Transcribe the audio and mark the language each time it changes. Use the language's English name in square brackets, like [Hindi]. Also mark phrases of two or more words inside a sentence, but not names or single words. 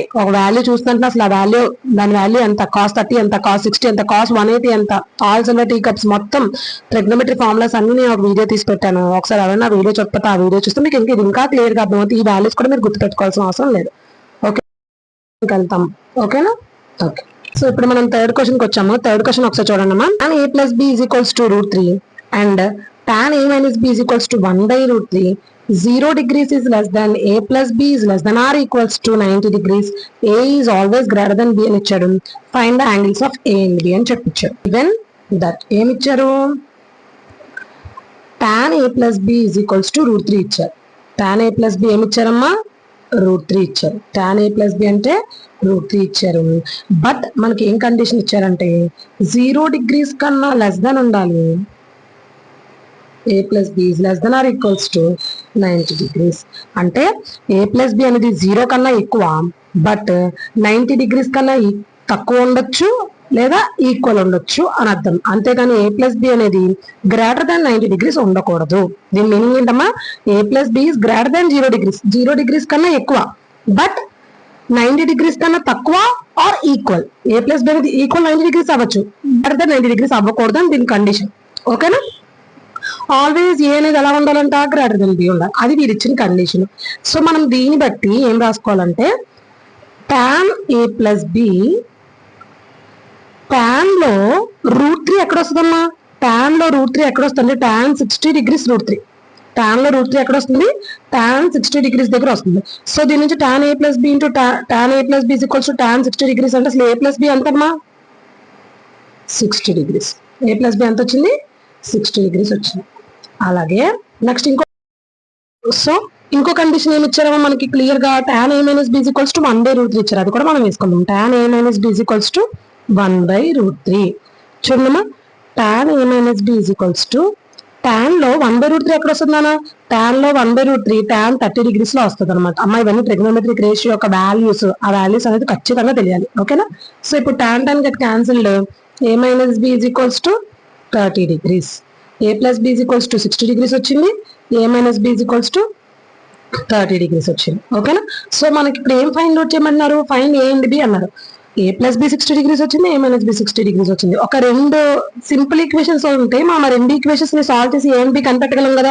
[Telugu] ఒక వాల్యూ చూస్తుంటే అసలు ఆ వాల్యూ దాని వాల్యూ ఎంత, cos 30 ఎంత, cos 60 ఎంత, cos 180 ఎంత, [English] all silver tea cups [Telugu] మొత్తం [English] trigonometric formulas [Telugu] అన్ని నేను ఒక వీడియో తీసి పెట్టాను. ఒకసారి ఎవరైనా వీడియో చూడకపోతే ఆ వీడియో చూస్తే మీకు ఇంకా క్లియర్ గా అర్థమవుతుంది. ఈ వాల్యూస్ కూడా మీరు గుర్తు పెట్టుకోవాల్సిన అవసరం లేదు. ఓకే, వెళ్తాం. ఓకేనా? ఓకే. సో ఇప్పుడు మనం [English] third question [Telugu] కి వచ్చాము. [English] third question [Telugu] ఒకసారి చూడండి అమ్మా. [English] tan a + b = √3 అండ్ tan a - b = 1/√3. 0 degrees is less than a + b is less than or equals to 90 degrees. a is always greater than b [Telugu] అని ఇచ్చాడు. [English] Find the angles of a and b [Telugu] అని చెప్పిచ్చాడు. [English] Given that [Telugu] ఏమి ఇచ్చారు? [English] tan a + b = √3 ఇచ్చారు. tan a + b [Telugu] ఏమి ఇచ్చారమ్మా? √3 ఇచ్చారు. [English] tan a + b [Telugu] అంటే √3 ఇచ్చారు. బట్ మనకి ఏం కండిషన్ ఇచ్చారంటే 0 degrees కన్నా [English] less than [Telugu] ఉండాలి. [English] a + b is less than or equals to 90 degrees. [Telugu] అంటే a + b అనేది 0 కన్నా ఎక్కువ, బట్ 90 degrees కన్నా తక్కువ ఉండొచ్చు లేదా ఈక్వల్ ఉండొచ్చు అని అర్థం. అంతేగాని a + b అనేది [English] greater than [Telugu] 90 degrees ఉండకూడదు. దీని మీనింగ్ ఏంటమ్మా? [English] a + b is greater than 0 degrees. [Telugu] 0 degrees కన్నా ఎక్కువ, బట్ 90 degrees కన్నా తక్కువ [English] or equal. [Telugu] a + b అనేది ఈక్వల్ 90 degrees అవ్వచ్చు, [English] greater than [Telugu] 90 degrees అవ్వకూడదు అని దీని కండిషన్. ఓకేనా? [English] always A [Telugu] అనేది ఎలా ఉండాలంట? [English] greater than B [Telugu] ఉండాలి. అది వీరు ఇచ్చిన కండిషన్. సో మనం దీన్ని బట్టి ఏం రాసుకోవాలంటే [English] tan a + b tan [Telugu] లో √3 ఎక్కడ వస్తుందమ్మా? tan లో √3 ఎక్కడ వస్తుంది? [English] tan 60 degrees √3. [Telugu] tan లో √3 ఎక్కడ వస్తుంది? [English] tan 60 degrees [Telugu] దగ్గర వస్తుంది. సో దీని నుంచి [English] tan a + b × tan a + b = tan 60 degrees [Telugu] అంటే అసలు a + b ఎంతమ్మా? 60 degrees. [English] a + b [Telugu] ఎంత వచ్చింది? 60 degrees వచ్చింది. అలాగే నెక్స్ట్ ఇంకో కండిషన్ ఏమి ఇచ్చారమ్మా మనకి క్లియర్ గా? [English] tan a - [Telugu] b = 1/√3 ఇచ్చారు. అది కూడా మనం వేసుకుందాం. [English] tan a - b = 1/√3. [Telugu] చూడమ్మా, [English] tan a - b = tan [Telugu] లో 1/√3 ఎక్కడ వస్తుందన్నా? tan లో 1/√3 [English] tan 30 degrees [Telugu] లో వస్తుంది అనమాట. అమ్మా ఇవన్నీ [English] trigonometric ratio [Telugu] యొక్క వాల్యూస్. ఆ వాల్యూస్ అనేది ఖచ్చితంగా తెలియాలి. ఓకేనా? సో ఇప్పుడు [English] tan get cancelled. a - b = 30 degrees. A plus B is equals to 60 degrees వచ్చింది, A minus B is equals to 30 degrees వచ్చింది. ఓకేనా? [Telugu] సో మనకి ఇప్పుడు ఏం [English] find out [Telugu] చేయమన్నారు, [English] find A and B [Telugu] అన్నారు. [English] A plus B [Telugu] 60 degrees వచ్చింది, [English] A minus B [Telugu] 60 degrees వచ్చింది. ఒక రెండు [English] simple equations [Telugu] ఉంటే మనం ఆ రెండు ఈక్వేషన్స్ ని సాల్వ్ చేసి [English] A and B [Telugu] కనిపెట్టగలం కదా.